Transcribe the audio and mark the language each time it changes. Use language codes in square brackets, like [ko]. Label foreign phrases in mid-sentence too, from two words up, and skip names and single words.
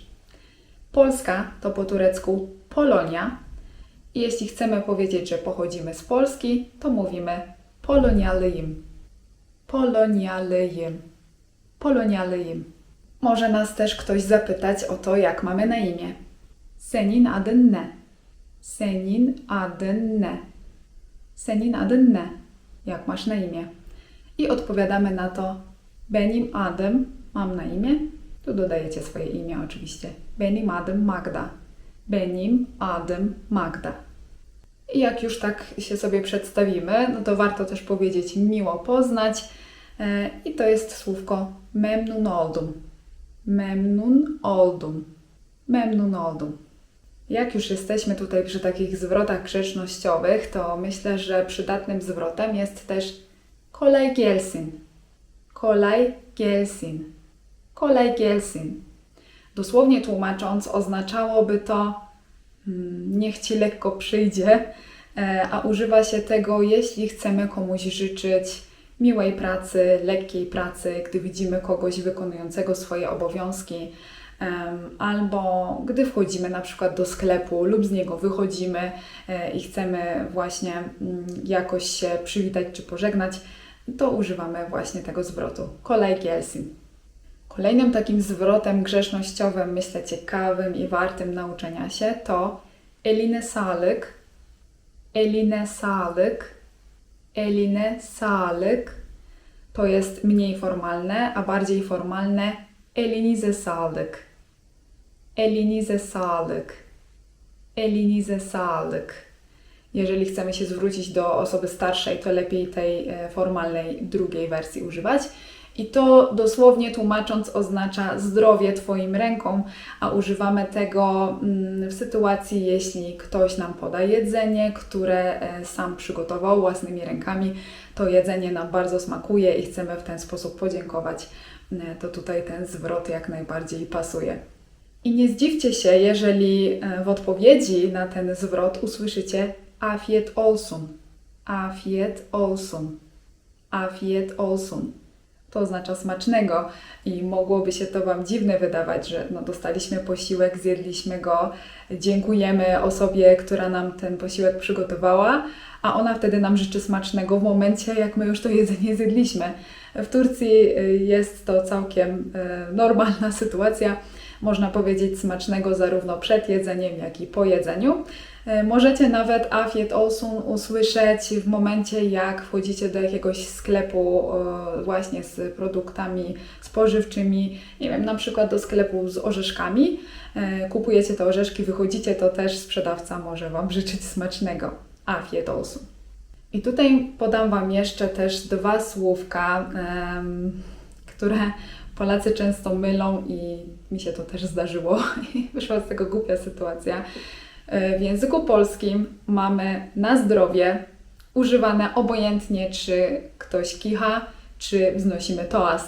[pl] Polska to po turecku Polonia. I jeśli chcemy powiedzieć, że pochodzimy z Polski, to mówimy polonialıyım. [tr] Polonialıyım. Polonialıyım. [pl] Może nas też ktoś zapytać o to, jak mamy na imię. [tr] Senin adın ne? Senin adın ne? Senin adın ne? [pl] Jak masz na imię? I odpowiadamy na to [tr] benim adım, [pl] mam na imię. Tu dodajecie swoje imię oczywiście. [tr] Benim adım Magda. Benim adım Magda. [pl] I jak już tak się sobie przedstawimy, no to warto też powiedzieć miło poznać. I to jest słówko [tr] memnun oldum. Memnun oldum. Memnun oldum. [pl] Jak już jesteśmy tutaj przy takich zwrotach grzecznościowych, to myślę, że przydatnym zwrotem jest też [tr] kolay gelsin. Kolay gelsin. Kolay gelsin. [pl] Dosłownie tłumacząc, oznaczałoby to niech Ci lekko przyjdzie, a używa się tego, jeśli chcemy komuś życzyć miłej pracy, lekkiej pracy, gdy widzimy kogoś wykonującego swoje obowiązki, albo gdy wchodzimy na przykład do sklepu lub z niego wychodzimy i chcemy właśnie jakoś się przywitać czy pożegnać, to używamy właśnie tego zwrotu. [tr] Kolay gelsin. [pl] Kolejnym takim zwrotem grzecznościowym, myślę ciekawym i wartym nauczenia się, to [tr] eline sağlık, eline sağlık, eline sağlık. [pl] To jest mniej formalne, a bardziej formalne [tr] elinize sağlık, elinize sağlık, elinize sağlık. [pl] Jeżeli chcemy się zwrócić do osoby starszej, to lepiej tej formalnej drugiej wersji używać. I to dosłownie tłumacząc oznacza zdrowie Twoim rękom, a używamy tego w sytuacji, jeśli ktoś nam poda jedzenie, które sam przygotował własnymi rękami. To jedzenie nam bardzo smakuje i chcemy w ten sposób podziękować. To tutaj ten zwrot jak najbardziej pasuje. I nie zdziwcie się, jeżeli w odpowiedzi na ten zwrot usłyszycie [tr] afiyet olsun, afiyet olsun, afiyet olsun. [pl] To oznacza smacznego i mogłoby się to Wam dziwne wydawać, że dostaliśmy posiłek, zjedliśmy go, dziękujemy osobie, która nam ten posiłek przygotowała, a ona wtedy nam życzy smacznego w momencie, jak my już to jedzenie zjedliśmy. W Turcji jest to całkiem normalna sytuacja. Można powiedzieć smacznego zarówno przed jedzeniem, jak i po jedzeniu. Możecie nawet [tr] afiyet olsun [pl] usłyszeć w momencie, jak wchodzicie do jakiegoś sklepu właśnie z produktami spożywczymi, nie wiem, na przykład do sklepu z orzeszkami. Kupujecie te orzeszki, wychodzicie, to też sprzedawca może Wam życzyć smacznego. [tr] Afiyet olsun. [pl] I tutaj podam Wam jeszcze też dwa słówka, które Polacy często mylą i mi się to też zdarzyło. Wyszła z tego głupia sytuacja. W języku polskim mamy na zdrowie używane obojętnie, czy ktoś kicha, czy wznosimy toast.